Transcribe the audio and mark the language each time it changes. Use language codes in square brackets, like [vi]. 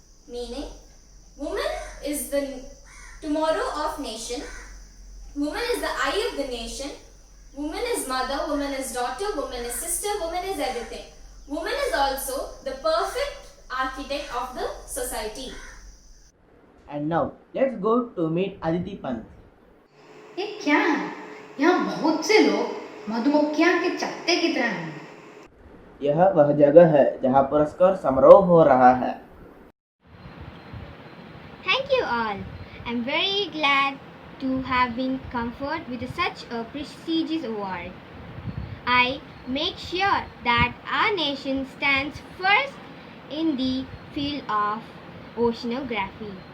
[en] Meaning, woman is the tomorrow of nation, woman is the eye of the nation, woman is mother, woman is daughter, woman is sister, woman is everything. Woman is also the perfect architect of the society. And now, let's go to meet Aditi Pant. [hi] ये क्या है? यहाँ बहुत से लोग मधुमक्खियाँ के छत्ते की तरह हैं. यह वह जगह है जहाँ पुरस्कार समारोह हो रहा है. [en] Thank you all. I'm very glad to have been conferred with such a prestigious award. I make sure that our nation stands first in the field of oceanography.